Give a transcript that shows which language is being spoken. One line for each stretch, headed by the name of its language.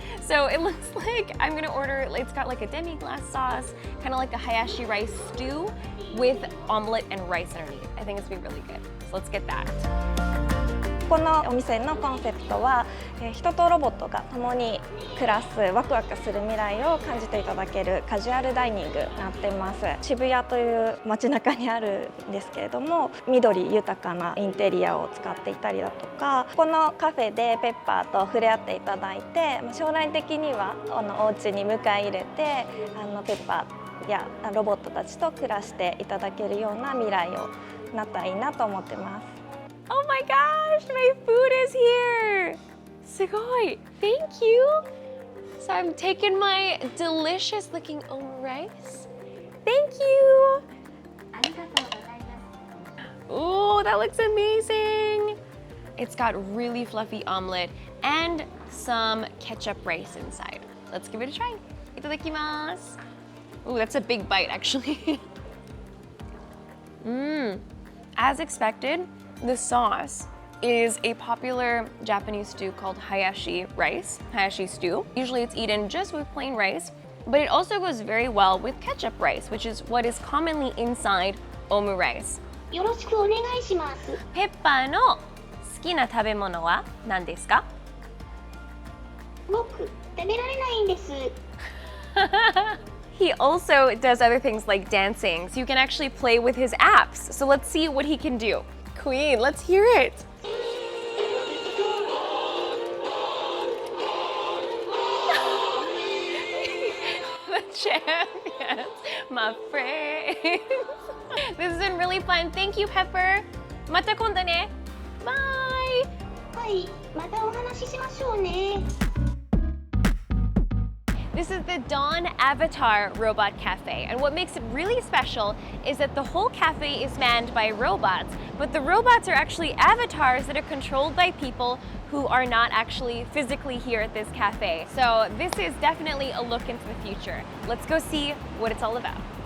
English: So it looks like I'm gonna order, it's got like a demi-glace sauce, kind of like a hayashi rice stew with omelet and rice underneath. I think it's gonna be really good. So let's get that.
Japanese: このお店のコンセプトは、人とロボットが共に暮らすワクワクする未来を感じていただけるカジュアルダイニングになってます。渋谷という街中にあるんですけれども、緑豊かなインテリアを使っていたりだとか、このカフェでペッパーと触れ合っていただいて、将来的にはお家に迎え入れてペッパーやロボットたちと暮らしていただけるような未来をなったらいいなと思ってます。
English: Oh my gosh, my food is here!
Japanese: すごい!
English: Thank you! So I'm taking my delicious looking omurice. Thank you! Oh, that looks amazing! It's got really fluffy omelet and some ketchup rice inside. Let's give it a try.
Japanese: いただきます.
English: Oh, that's a big bite actually. As expected, the sauce is a popular Japanese stew called hayashi rice, hayashi stew. Usually it's eaten just with plain rice, but it also goes very well with ketchup rice, which is what is commonly inside omurice.
Japanese: よろしくお願いします。ペッパーの好きな食べ物は何ですか？僕、食べられないんです。
English: He also does other things like dancing, so you can actually play with his apps. So let's see what he can do. Queen, let's hear it. The champions, my friends. This has been really fun. Thank you, Pepper.
Japanese: また今度ね.
English: Bye.
Japanese: はい、またお話ししましょうね。
English: This is the Dawn Avatar Robot Cafe, and what makes it really special is that the whole cafe is manned by robots, but the robots are actually avatars that are controlled by people who are not actually physically here at this cafe. So this is definitely a look into the future. Let's go see what it's all about.